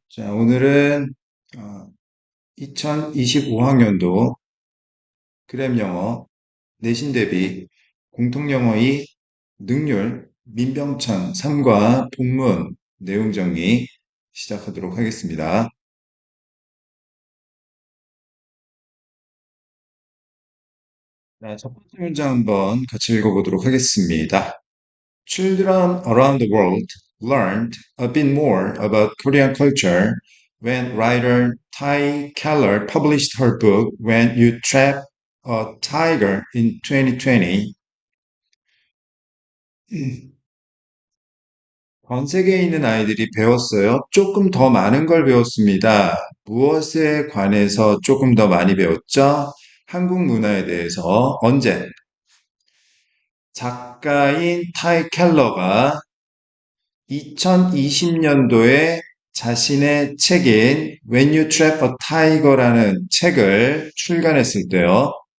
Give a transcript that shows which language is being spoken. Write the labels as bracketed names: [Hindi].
[Korean] 자, 오늘은 2025학년도 크렘 영어 내신 대비 공통 영어 2 능률 민병천 3과 본문 내용 정리 시작하도록 하겠습니다. 자, 첫 번째 문장 한번 같이 읽어보도록 하겠습니다. [English] Children around the world learned a bit more about Korean culture when writer Ty Keller published her book When You Trap a Tiger in 2020. [Korean] 전 세계에 있는 아이들이 배웠어요. 조금 더 많은 걸 배웠습니다. 무엇에 관해서 조금 더 많이 배웠죠? 한국 문화에 대해서 언제? 작가인 타이 켈러가 2020년도에 자신의 책인 When You Trap a Tiger라는 책을 출간했을 때요.